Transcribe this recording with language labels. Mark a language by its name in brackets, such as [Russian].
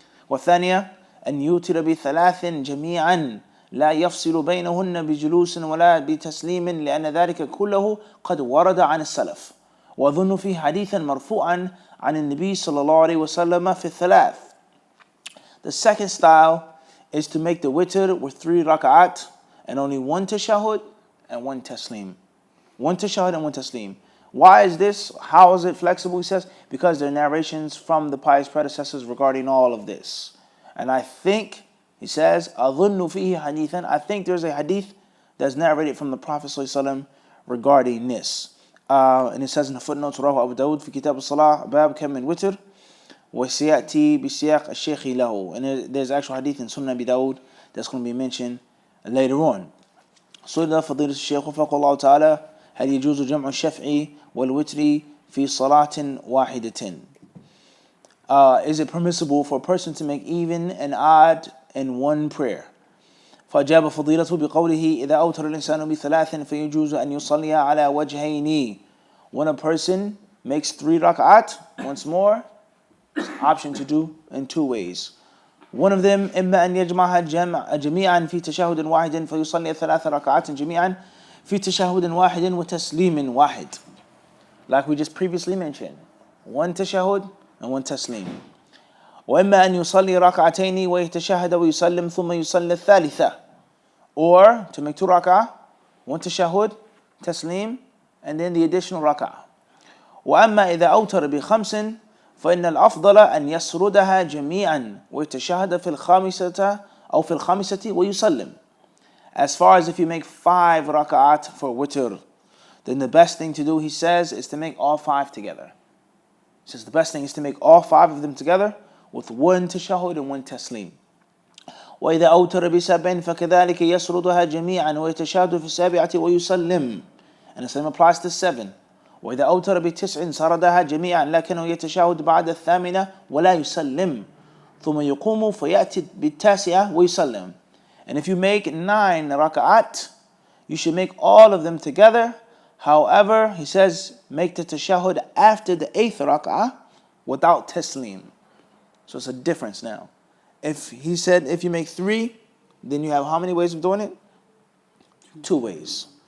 [Arabic] والثانية أن يوتر بثلاث جميعا لا يفصل بينهن بجلوس ولا بتسليم لأن ذلك كله قد ورد عن السلف وأظن فيه حديثا مرفوعا عن النبي صلى الله عليه وسلم في الثلاث. [English] The second style is to make the witr with 3 rak'at and only 1 tashahhud and 1 taslim. 1 tashahhud and 1 taslim. Why is this? How is it flexible? He says, because there are narrations from the pious predecessors regarding all of this. And I think, he says, [Arabic] أظن فيه حديثا, [English] I think there's a hadith that's narrated from the Prophet ﷺ regarding this. And it says in the footnotes, [Arabic] رواه أبو داود في كتاب الصلاة باب كم من وتر وسيأتي بسياق الشيخ له. [English] And there's actual hadith in Sunnah Abi Dawud that's going to be mentioned later on. [Arabic] سئل فضيلة الشيخ وفق الله تعالى هل يجوز جمع الشفع والوتر في صلاة واحدة? [English] Is it permissible for a person to make even and odd in one prayer? [Arabic] فأجاب فضيلته بقوله إذا أوتر الإنسان بثلاث فيجوز أن يصلي على وجهين. [English] When a person makes 3 rak'at, once more, it's an option to do in 2 ways. One of them [Arabic] إما أن يجمعها جميعا في تشهد واحد فيصلي 3 ركعات جميعا في تشهد واحد وتسليم واحد. [English] Like we just previously mentioned, 1 tashahhud and 1 taslim. [Arabic] وإما أن يصلي ركعتين ويتشهد ويسلم ثم يصلي الثالثة. [English] Or to make 2 rak'ah, 1 tashahhud, taslim, and then the additional rak'ah. [Arabic] وأما إذا أوتر ب5 فإن الأفضل أن يسردها جميعا ويتشهد في الخامسة أو في الخامسة ويسلم. [English] As far as if you make 5 rak'at for witr, then the best thing to do, he says, is to make all 5 together. He says the best thing is to make all 5 of them together with 1 tashahhud and 1 taslim. [Arabic] وإذا أوتر ب7 فكذلك يسردها جميعا ويتشهد في السابعة ويسلم. [English] And the same applies to 7. [Arabic] وإذا أوتر ب9 سردها جميعا لكنه يتشهد بعد الثامنة ولا يسلم ثم يقوم فيأتي بالتاسعة ويسلم. [English] And if you make 9 rak'at, you should make all of them together. However, he says, make the tashahhud after the 8th rak'ah without taslim. So it's a difference now. If he said if you make 3, then you have how many ways of doing it? 2 ways.